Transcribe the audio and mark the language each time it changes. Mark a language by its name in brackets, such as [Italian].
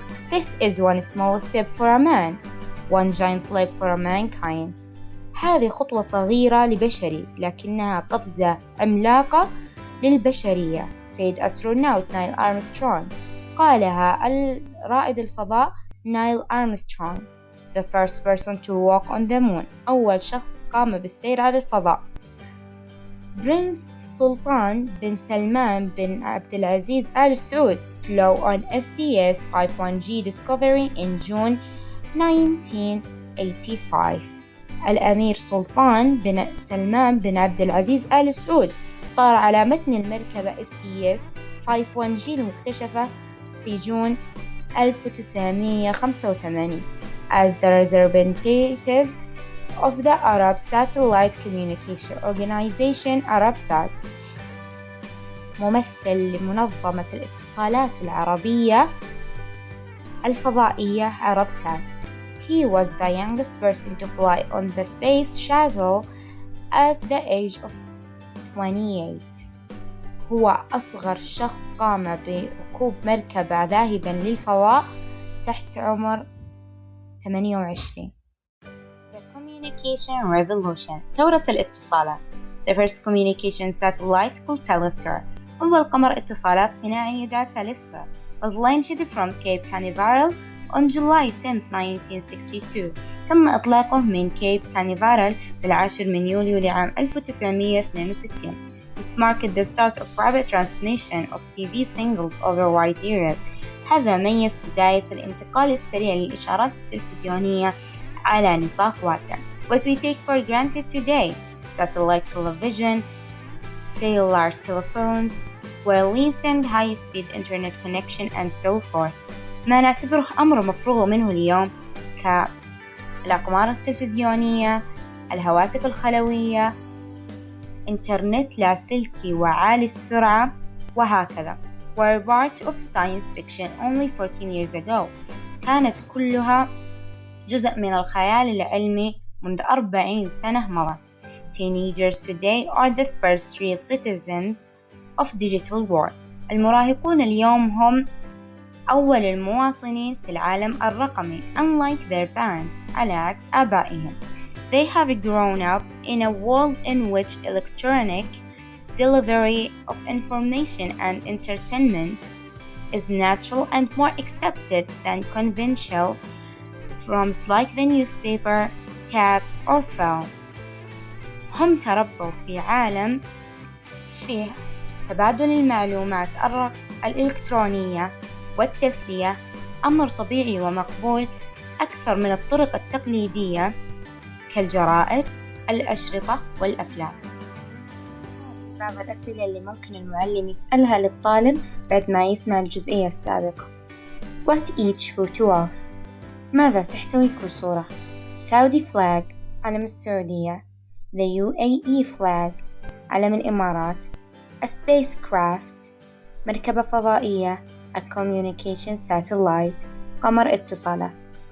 [English] This is one small step for a man, one giant leap for mankind. [Arabic] هذه خطوة صغيرة لبشري لكنها قفزة عملاقة للبشرية، [English] said astronaut Neil Armstrong. [Arabic] قالها رائد الفضاء نايل أرمسترونغ. [English] The first person to walk on the moon، [Arabic] أول شخص قام بالسير على الفضاء. [English] Prince سلطان بن سلمان بن عبد العزيز آل سعود flew on STS 51G Discovery in June 1985. [Arabic] الأمير سلطان بن سلمان بن عبد العزيز آل سعود طار على متن المركبة STS 51G المكتشفة في جون 1985 [English] as the representative of the Arab Satellite Communication Organization Arabsat، [Arabic] ممثل لمنظمة الاتصالات العربية الفضائية عربسات. [English] He was the youngest person to fly on the space shuttle at the age of 28. [Arabic] هو أصغر شخص قام بركوب مركبة ذاهبا للفضاء تحت عمر 28. [English] The Communication Revolution، [Arabic] ثورة الاتصالات. [English] The first communication satellite called Telestar، [Arabic] أول قمر اتصالات صناعي يدعى تلستر [English] was launched from Cape Canaveral on July 10, 1962. [Arabic] تم إطلاقه من كيب كانيفارال في 10 يوليو لعام 1962. [English] This marked the start of rapid transmission of TV signals over wide areas. [Arabic] هذا ميز بداية الانتقال السريع للإشارات التلفزيونية على نطاق واسع. [English] What we take for granted today: satellite television, cellular telephones, wireless and high-speed internet connection and so forth. [Arabic] ما نعتبره أمر مفروغ منه اليوم كالأقمار التلفزيونية، الهواتف الخلوية، إنترنت لاسلكي وعالي السرعة وهكذا. [English] were part of science fiction only 14 years ago. [Arabic] كانت كلها جزء من الخيال العلمي منذ 40 سنة مضت. [English] Teenagers today are the first real citizens of digital world. [Arabic] المراهقون اليوم هم أول المواطنين في العالم الرقمي [English] unlike their parents، [Arabic] على عكس آبائهم. [English] They have grown up in a world in which electronic delivery of information and entertainment is natural and more accepted than conventional forms like the newspaper, tab or film. [Arabic] هم تربوا في عالم فيه تبادل المعلومات الإلكترونية والتسلية أمر طبيعي ومقبول أكثر من الطرق التقليدية كالجرائد، الأشرطة والأفلام. بعض الأسئلة اللي ممكن المعلم يسألها للطالب بعد ما يسمع الجزئية السابقة. [English] What each photo of؟ [Arabic] ماذا تحتوي كل صورة؟ [English] Saudi flag، [Arabic] علم السعودية. [English] The UAE flag، [Arabic] علم الإمارات. [English] A spacecraft، [Arabic] مركبة فضائية. [English] A communication satellite، [Arabic] قمر اتصالات.